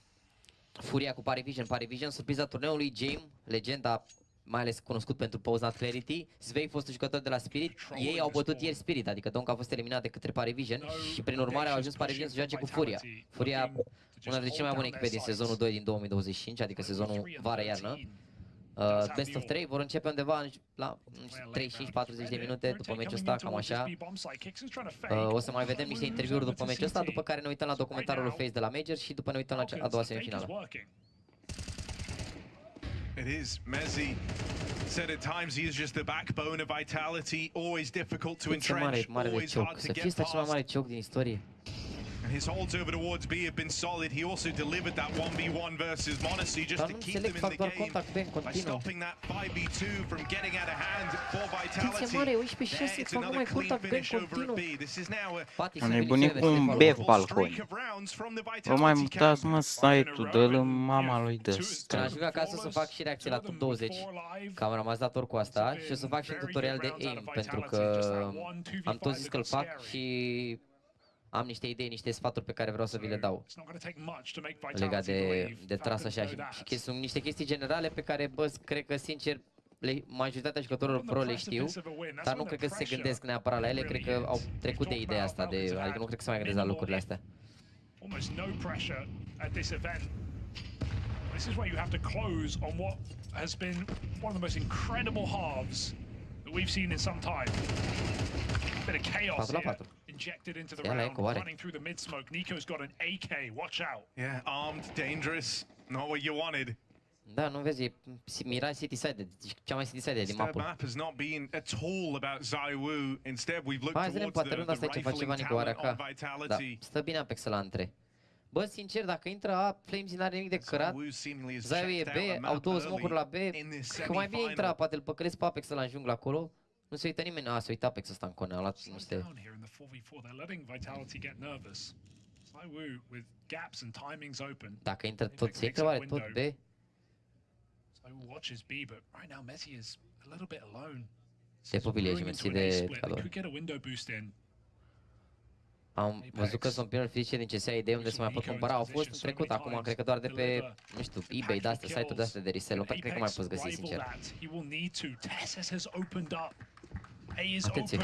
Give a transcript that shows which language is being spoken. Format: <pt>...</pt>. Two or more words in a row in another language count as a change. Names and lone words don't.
<ro>Furia cu Parivision, surpriza turneului, Jame, legenda, mai ales cunoscut pentru Pose Not Clarity, Svei, fostul jucător de la Spirit, ei au bătut ieri Spirit, adică Donk a fost eliminat de către Parivision și prin urmare au ajuns Parivision să joace cu Furia. Furia, una dintre cele mai bune echipe din sezonul 2 din 2025, adică sezonul vară-iarnă.</ro> <en>Best of 3</en> <ro>vor începe undeva la 35-40 de minute după meciul ăsta, cam așa. O să mai vedem niște interviuri după meciul ăsta, după care ne uităm la documentarul lui Face de la Major și după ne uităm la a doua semifinală.</ro> <en>It is. Mezzi said at times he is just the backbone of Vitality, always difficult to entrench, always hard to get past.</en> <ro>Cel mai mare choc din istorie.</ro> <en>And his holds over towards B have been solid. He also delivered that 1v1 versus Monacy just to keep them in the game by stopping that 5v2 from getting out of hand for Vitality. It's another clean finish over B. This is now a</en> <ro>nebunit cu un bec balconi. Vă mai mutați, mă, site-ul, dă-l în mama lui de ăsta. Când ajung acasă să fac și reacții la top 20, că am rămas dator cu asta, și o să fac și un tutorial de aim, pentru că am tot zis că-l fac și am niște idei, niște sfaturi pe care vreau să vi le dau legat de tras așa și sunt niște chestii generale pe care, bă, cred că sincer majoritatea jucătorilor pro le știu, dar nu cred că se gândesc neapărat la ele, cred că au trecut de ideea asta, adică nu cred că se mai gândesc la lucrurile astea.</ro> <en>Almost no pressure at this event. This is where you have to close on what has been one of the most incredible halves that we've seen in some time. A bit of chaos here injected into the round, running through the mid smoke. Nico's got an AK. Watch out. Yeah, armed, dangerous, not what you wanted.</en> <ro>Da, nu vezi, e Mirage City-sided, cea mai City-sided din mapă.</ro> <en>Map has not been at all about ZywOo. Instead, we've looked</en> <ro>Hai să vedem, poate runda asta ce face ceva Nico Araca. Da, stă bine Apex la între. Bă, sincer, dacă intră A, Flames n-are nimic de cărat. ZywOo e B, au două smoke-uri la B. Că mai bine intra, poate îl păcălesc pe Apex ăla în jungla acolo. Nu se uită nimeni, se uită Apex ăsta în cone, a luat niște... Dacă intră tot C, că are tot B.</ro> <en>Watches B, but right now Messi is a little bit alone.</en> <ro>De privilege, mersi de cadou. Am văzut că sunt primele fizice din CSA idei unde se mai pot cumpăra, au fost în trecut, acum cred că doar de pe, nu știu, eBay, de-astea, site-uri de-astea de resell, nu cred că mai poți găsi, sincer. Atenție!</ro>